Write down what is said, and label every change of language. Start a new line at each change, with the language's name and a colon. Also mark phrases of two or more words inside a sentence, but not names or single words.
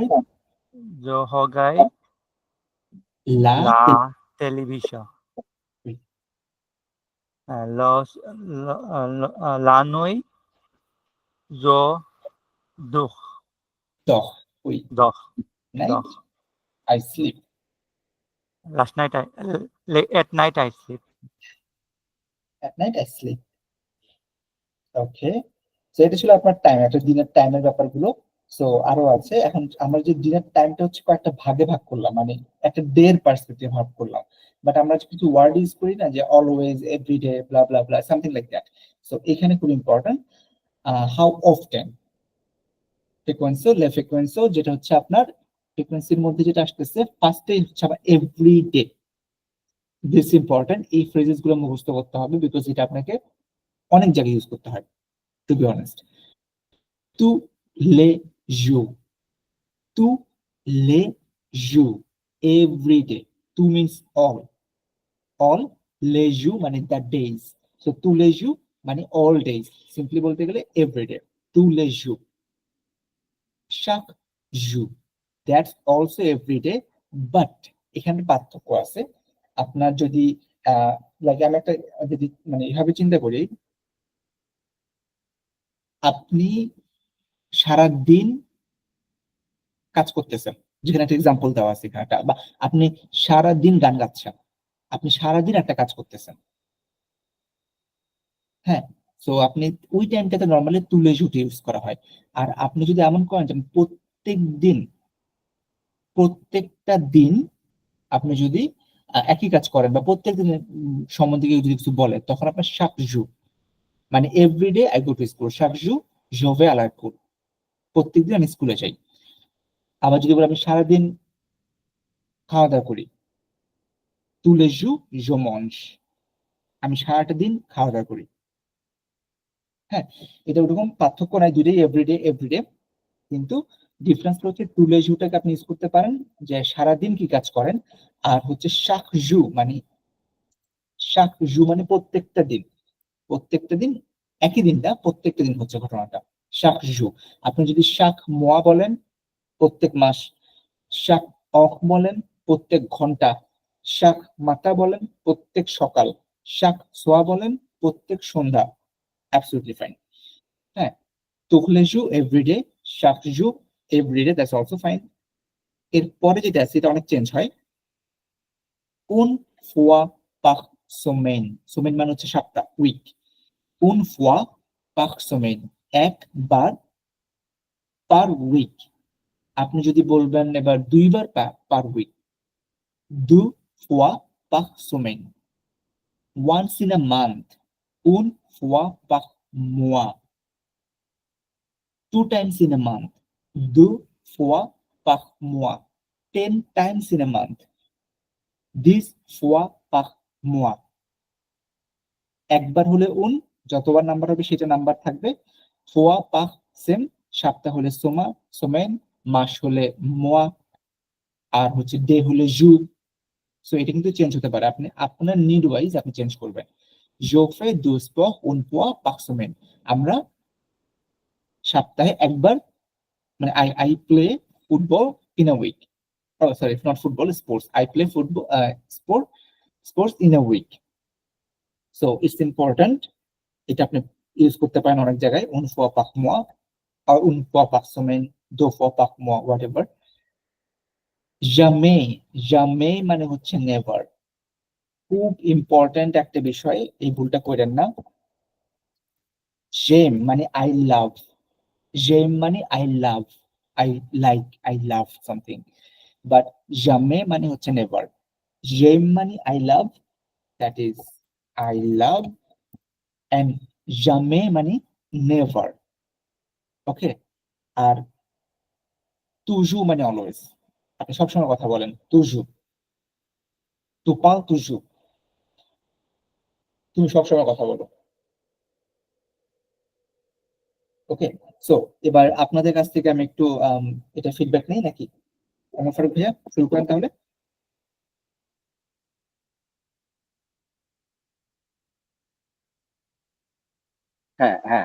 French: je regarde লা la télévision los la nuit je dors দহ, ওই দখ
English: নাইট
French: দখ
English: I sleep, last night at night I sleep at night I sleep. okay, so
Bangla: এটা ছিল আপনার টাইম, একটা দিনের টাইমের ব্যাপারগুলো। সো আরো আছে। এখন আমরা যে দিনের টাইমটা হচ্ছে কয়েকটা ভাগে ভাগ করলাম, মানে একটা ডে এর পার্সপেক্টিভ ভাগ করলাম, বাট আমরা কিছু ওয়ার্ড ইউজ করি না যে
English: always, everyday, blah blah blah, something like that.
Bangla: সো এখানে খুব ইম্পর্টেন্ট
English: how often, frequency,
French: la fréquence,
Bangla: যেটা হচ্ছে আপনার ফ্রিকোয়েন্সির মধ্যে যেটা আসতেছে ফার্স্টে হচ্ছে আবার এভরিডে।
English: this important,
Bangla: এই ফ্রেজেস গুলো মুখস্থ করতে হবে, বিকজ এটা আপনাকে অনেক জায়গায় ইউজ করতে হয়,
English: to be honest.
French: tous les jours, tous les jours,
English: every day. Two means all
French: les jours
English: মানে the days, so
French: tous les jours
English: মানে all days, simply বলতে গেলে every day,
French: tous les jours, chaque jour,
English: that's also every day, but
Bangla: এখানে পার্থক্য আছে। আপনার যদি লাইক আমি একটা যদি মানে এভাবে চিন্তা করি, আপনি সারা দিন কাজ করতেছেন, যেখানে একটা এক্সাম্পল দেওয়া আছে এখানে, বা আপনি সারা দিন গান গাচ্ছেন, আপনি সারাদিন একটা কাজ করতেছেন। হ্যাঁ, সো আপনি ওই টাইমটাতে নর্মালি
French: tous les jours
Bangla: ইউজ করা হয়। আর আপনি যদি এমন করেন যে প্রত্যেকটা দিন আপনি যদি একই কাজ করেন, বা প্রত্যেক দিনের সম্বন্ধে কেউ যদি কিছু বলে, তখন আপনার
French: chaque jour
Bangla: মানে
English: everyday I go to school,
French: chaque jour je vais à l'école,
Bangla: প্রত্যেকদিন আমি স্কুলে যাই। আবার যদি বলি আমি সারাদিন খাওয়া দাওয়া করি,
French: tous les jours je mange,
Bangla: আমি সারাটা দিন খাওয়া দাওয়া করি। হ্যাঁ, এটা ওরকম পার্থক্য নাই, দুটোই এভরিডে, কিন্তু ডিফারেন্স হচ্ছে
French: tous les jours
Bangla: টাকে আপনি ইউজ করতে পারেন যে সারাদিন কি কাজ করেন, আর হচ্ছে
French: chaque jour
Bangla: মানে প্রত্যেকটা দিন, একই দিন না, প্রত্যেকটা দিন হচ্ছে ঘটনাটা
French: chaque jour।
Bangla: আপনি যদি
French: chaque mois
Bangla: বলেন প্রত্যেক মাস,
French: chaque heure
Bangla: বলেন প্রত্যেক ঘন্টা,
French: chaque matin
Bangla: বলেন প্রত্যেক সকাল,
French: chaque soir
Bangla: বলেন প্রত্যেক সন্ধ্যা,
English: absolutely fine. হ্যাঁ, তুখলেজু এভরিডে, শাকজু এভরিডে, that's also fine.
Bangla: এরপরে যেটা আছে এটা অনেক চেঞ্জ হয়,
French: une fois par semaine,
Bangla: সোমেন মানে হচ্ছে সপ্তাহ, উইক।
French: une fois par semaine, একবার
English: per week.
Bangla: আপনি যদি বলবেন এবার দুইবার পার উইক,
French: deux fois par semaine.
English: once in a month,
French: une fois par mois.
English: 2 times in a month,
French: deux fois par mois.
English: 10 times in a month, 10
French: fois par mois.
Bangla: একবার হলে উন, যতবার নাম্বার হবে সেটা নাম্বার থাকবে।
French: fois par semaine,
Bangla: সপ্তাহ হলে সোমা সোমেন, মাস হলে মোয়া, আর হচ্ছে ডে হলে জু। সো এটা কিন্তু চেঞ্জ হতে পারে, আপনি আপনার নিড ওয়াইজ আপনি চেঞ্জ করবেন।
French: Je fais du sport une fois par semaine.
Bangla: আমরা সপ্তাহে একবার, মানে
English: I play football in a week. Oh, sorry, it's not football, it's sports. I play football, sports in a week. So it's important.
Bangla: এটা আপনি ইউজ করতে পারেন অনেক জায়গায়,
French: une fois par mois, or une fois par semaine, 2 fois par mois, whatever. Jamais, jamais
Bangla: মানে হচ্ছে নেভার। খুব ইম্পর্টেন্ট একটা বিষয়, এই ভুলটা করেন না।
French: J'aime মানে
English: I love, j'aime মানে I love, I like, I love something. But jamais মানে হচ্ছে নেভার। J'aime মানে I love, that is I love, and jamais মানে never.
Bangla: ওকে, আর toujours মানে অলওয়েজ। আপনি সবসময় কথা বলেন toujours,
French: tu parles toujours,
Bangla: তুমি সবসময় কথা বলো। ওকে, সো এবার আপনাদের কাছ থেকে আমি একটু এটা ফিডব্যাক নেই নাকি? ওমর ফারুক ভাইয়া শুরু করেন তাহলে। হ্যাঁ হ্যাঁ,